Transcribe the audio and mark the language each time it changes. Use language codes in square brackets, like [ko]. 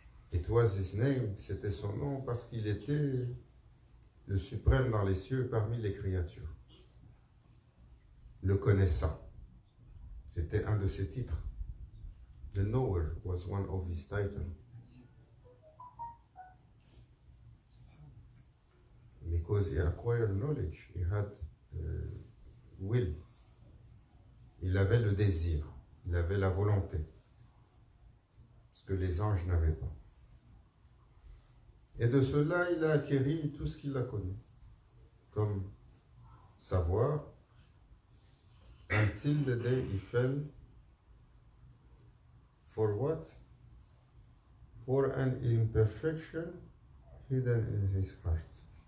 [en] It was his name, [fr] c'était son nom parce qu'il était le suprême dans les cieux parmi les créatures. Le connaissant, c'était un de ses titres. [en] The knower was one of his titles. Because he acquired knowledge, he had will. [fr] Il avait le désir, il avait la volonté, ce que les anges n'avaient pas. Et de cela, il a acquéri tout ce qu'il a connu, comme savoir, [en] until the day he fell. For what? For an imperfection hidden in his heart.